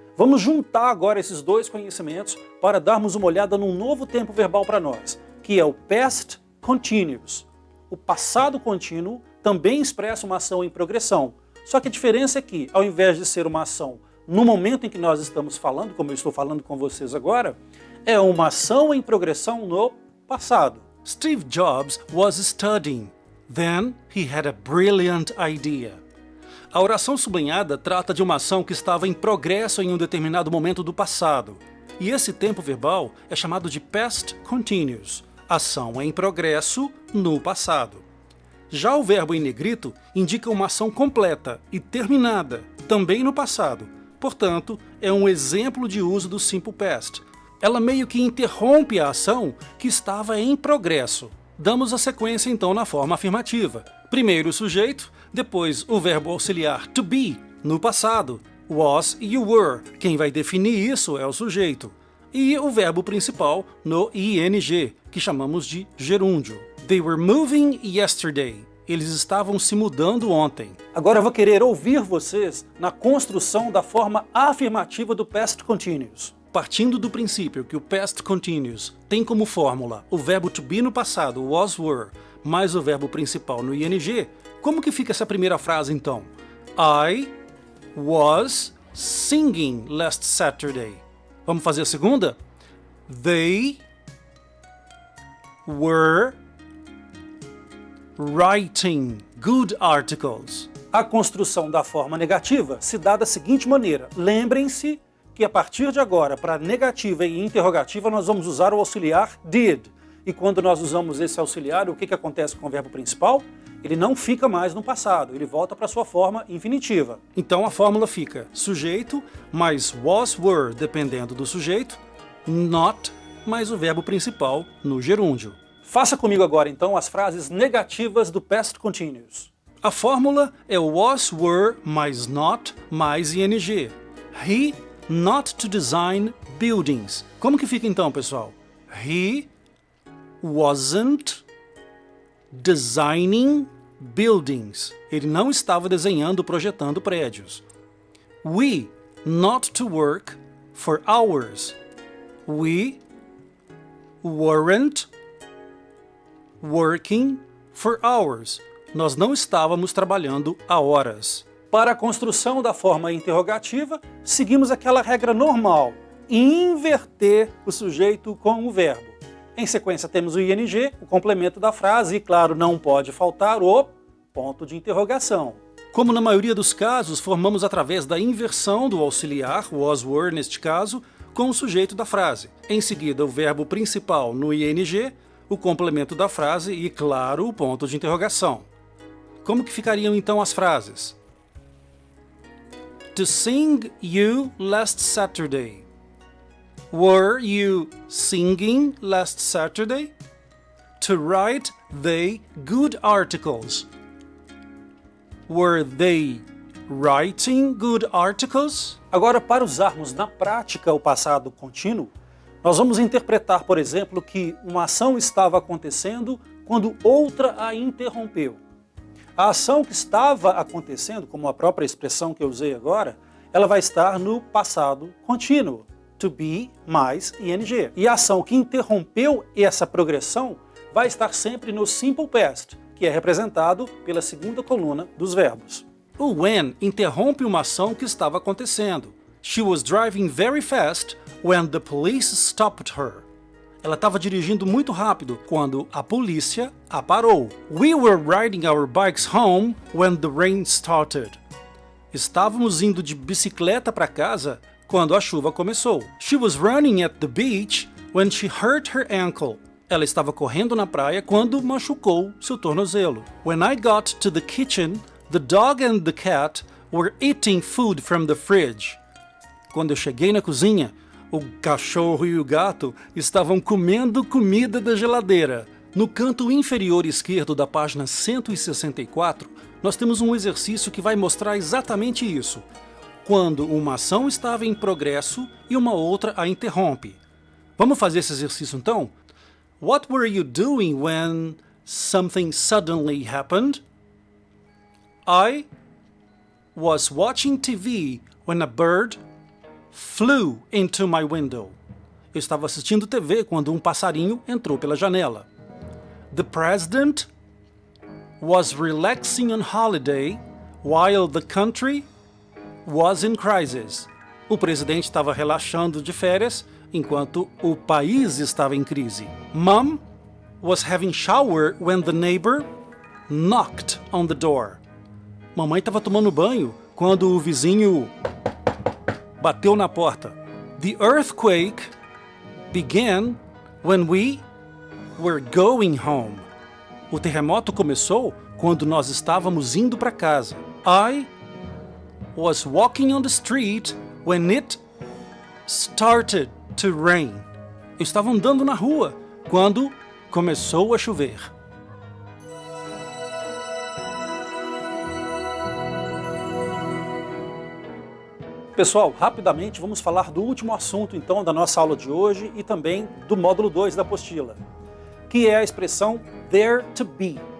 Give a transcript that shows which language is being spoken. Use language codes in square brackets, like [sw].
[pt] Vamos juntar agora esses dois conhecimentos para darmos uma olhada num novo tempo verbal para nós, que é o past continuous. O passado contínuo também expressa uma ação em progressão. Só que a diferença é que, ao invés de ser uma ação no momento em que nós estamos falando, como eu estou falando com vocês agora, é uma ação em progressão no passado. [en] Steve Jobs was studying. Then he had a brilliant idea. [pt] A oração sublinhada trata de uma ação que estava em progresso em um determinado momento do passado. E esse tempo verbal é chamado de past continuous, ação em progresso no passado. Já o verbo em negrito indica uma ação completa e terminada, também no passado. Portanto, é um exemplo de uso do simple past. Ela meio que interrompe a ação que estava em progresso. Damos a sequência então na forma afirmativa. Primeiro o sujeito, depois o verbo auxiliar to be, no passado, was e you were. Quem vai definir isso é o sujeito. E o verbo principal no ing, que chamamos de gerúndio. [en] They were moving yesterday. [pt] Eles estavam se mudando ontem. Agora eu vou querer ouvir vocês na construção da forma afirmativa do past continuous. Partindo do princípio que o past continuous tem como fórmula o verbo to be no passado, was, were, mais o verbo principal no ing, como que fica essa primeira frase então? [en] I was singing last Saturday. [pt] Vamos fazer a segunda? [en] They were writing good articles. [pt] A construção da forma negativa se dá da seguinte maneira. Lembrem-se que a partir de agora, para negativa e interrogativa, nós vamos usar o auxiliar did. E quando nós usamos esse auxiliar, o que acontece com o verbo principal? Ele não fica mais no passado, ele volta para sua forma infinitiva. Então a fórmula fica sujeito mais was, were, dependendo do sujeito, not mais o verbo principal no gerúndio. Faça comigo agora então as frases negativas do past continuous. A fórmula é was, were mais not mais ing. [en] He not to design buildings. [pt] Como que fica então, pessoal? [en] He wasn't designing buildings. [pt] Ele não estava desenhando, projetando prédios. [en] We not to work for hours. We weren't working for hours. [pt] Nós não estávamos trabalhando há horas. Para a construção da forma interrogativa, seguimos aquela regra normal, inverter o sujeito com o verbo. Em sequência temos o ing, o complemento da frase, e claro, não pode faltar o ponto de interrogação. Como na maioria dos casos, formamos através da inversão do auxiliar, was, were neste caso, com o sujeito da frase. Em seguida, o verbo principal no ing, o complemento da frase e, claro, o ponto de interrogação. Como que ficariam então as frases? [en] To sing you last Saturday. Were you singing last Saturday? To write they good articles. Were they writing good articles? [pt] Agora, para usarmos na prática o passado contínuo, nós vamos interpretar, por exemplo, que uma ação estava acontecendo quando outra a interrompeu. A ação que estava acontecendo, como a própria expressão que eu usei agora, ela vai estar no passado contínuo. To be mais ing. E a ação que interrompeu essa progressão vai estar sempre no simple past, que é representado pela segunda coluna dos verbos. O when interrompe uma ação que estava acontecendo. [en] She was driving very fast when the police stopped her. [pt] Ela estava dirigindo muito rápido quando a polícia a parou. [en] We were riding our bikes home when the rain started. [pt] Estávamos indo de bicicleta para casa quando a chuva começou. [en] She was running at the beach when she hurt her ankle. [pt] Ela estava correndo na praia quando machucou seu tornozelo. [en] When I got to the kitchen, the dog and the cat were eating food from the fridge. [pt] Quando eu cheguei na cozinha, o cachorro e o gato estavam comendo comida da geladeira. No canto inferior esquerdo da página 164, nós temos um exercício que vai mostrar exatamente isso. Quando uma ação estava em progresso e uma outra a interrompe. Vamos fazer esse exercício então? [en] What were you doing when something suddenly happened? I was watching TV when a bird flew into my window. [pt] Eu estava assistindo TV quando um passarinho entrou pela janela. [en] The president was relaxing on holiday while the country was in crisis. [pt] O presidente estava relaxando de férias enquanto o país estava em crise. [en] Mom was having shower when the neighbor knocked on the door. [pt] Mamãe estava tomando banho quando o vizinho bateu na porta. [en] The earthquake began when we were going home. [pt] O terremoto começou quando nós estávamos indo para casa. [en] I was walking on the street when it started to rain. [pt] Eu estava andando na rua quando começou a chover. Pessoal, rapidamente vamos falar do último assunto então da nossa aula de hoje e também do módulo 2 da apostila, que é a expressão there to be.